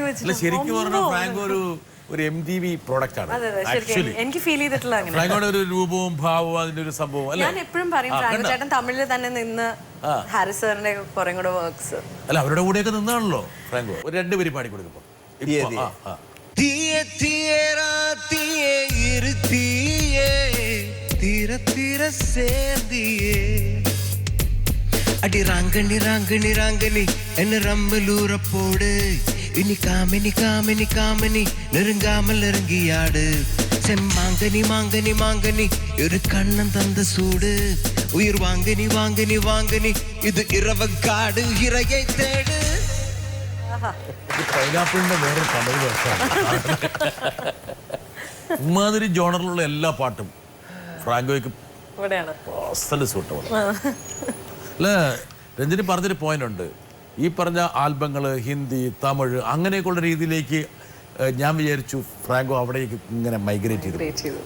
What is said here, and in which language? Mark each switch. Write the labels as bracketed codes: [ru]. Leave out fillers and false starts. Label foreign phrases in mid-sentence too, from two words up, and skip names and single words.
[ml] ശരിക്കും പറഞ്ഞാൽ ഫ്രാങ്കോ ഒരു MTV പ്രോഡക്റ്റ് ആണ്. എനിക്ക് ഫീൽ ചെയ്തിട്ടുള്ള ഒരു രൂപവും ഭാവവും അതിന്റെ ഒരു സംഭവം. ഞാൻ എപ്പോഴും പറയും ഫ്രാങ്കോ ചേട്ടൻ തമിഴിൽ തന്നെ നിന്ന് ഹാരിസ് സാറിന്റെ കുറെ കൂടെ വർക്ക്സ് അല്ല അവരുടെ കൂടെയൊക്കെ നിന്നാണല്ലോ ഫ്രാങ്കോ. ഒരു 2 വരി പാടി കൊടുക്കുമ്പോ [ta] அடி ராங்கனி ராங்கனி ராங்கனி என்ன ரம்மலூரப்போடு இனி காமினி காமினி காமினி நெருங்காமல் நெருங்கியாடு செம்மாங்கனி மாங்கனி மாங்கனி ஒரு கண்ணன் தந்த சூடு உயிர் வாங்கனி வாங்கனி வாங்கனி இது இரவக்காடு இறையை தேடு. [ml] പൈനാപ്പിളിന്റെ വേറെ തമിഴ് വേർഷനാണ്. ഇമാതിരി ജോണറിലുള്ള എല്ലാ പാട്ടും ഫ്രാങ്കോയ്ക്ക് സൂട്ടബിൾ അല്ല. രഞ്ജിനി പറഞ്ഞൊരു പോയിന്റ് ഉണ്ട്. ഈ പറഞ്ഞ ആൽബങ്ങൾ ഹിന്ദി, തമിഴ് അങ്ങനെയൊക്കെയുള്ള രീതിയിലേക്ക് ഞാൻ വിചാരിച്ചു ഫ്രാങ്കോ അവിടേക്ക് ഇങ്ങനെ മൈഗ്രേറ്റ് ചെയ്തു.